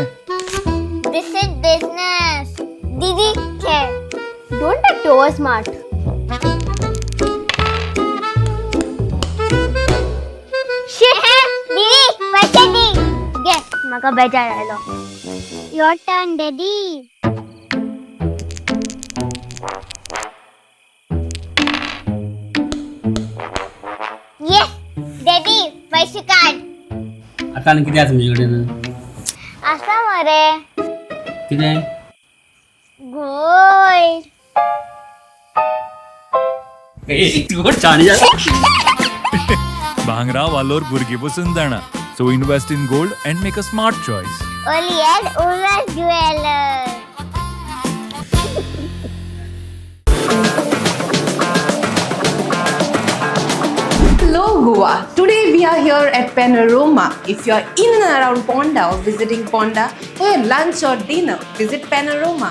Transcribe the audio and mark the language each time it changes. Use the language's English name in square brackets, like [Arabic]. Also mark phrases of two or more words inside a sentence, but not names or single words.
[English] this is business [Konkani] दीदी खेळ [English] don't take too over smart [Konkani] दीदी पैसे दी घे मका बेजार राहिलो [English] your turn [Konkani] दीदी दीदी पैसे काढ [Marathi] आता किती आहे तुमच्याकडे असा मरे किती आहे गोड छान [Konkani] भांगरा वालोर भुरगी बसून जाणा [English] so invest in gold and make a smart choice only at Ulhas Jewellers Hello Goa. Today we are here at Panorama. If you are in and around Ponda or visiting Ponda for your lunch or dinner, visit Panorama.